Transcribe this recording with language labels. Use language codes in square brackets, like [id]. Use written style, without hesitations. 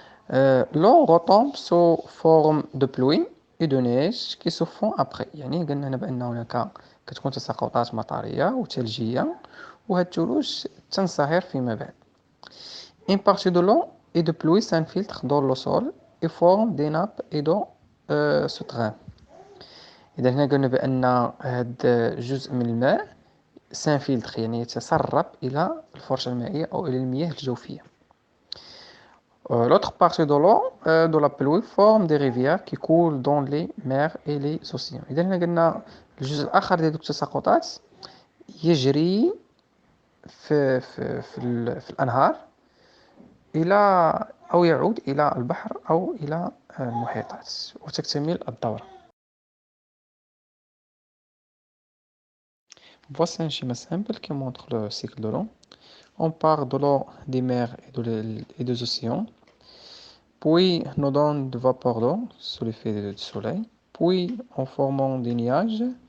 [fr] l'eau retombe sous forme de pluie et de neige qui se font après. [ar] يعني قلنا هنا بأن هناك كتكون تساقطات مطرية وثلجية، وهاد الثلوج تنصهر فيما بعد. [fr] Une partie de l'eau et de pluie s'infiltre dans le sol et forme des nappes et d'eau souterraines. [ar] إذا هنا قلنا بأن هاد جزء من الماء سانفيلتر، يعني يتسرب إلى الفرشة المائية أو إلى المياه الجوفية. [fr] L'autre partie de l'eau de la pluie forme des rivières qui coulent dans les mers et les océans. [ar] إذا هنا قلنا الجزء الآخر ديال التساقطات يجري في الأنهار إلى أو يعود إلى البحر أو إلى المحيطات وتكتمل الدورة. [fr] Voici un schéma simple qui montre le cycle de l'eau. On part de l'eau des mers et des océans, puis nous donne de vapeur d'eau sous l'effet du soleil, puis en formant des nuages.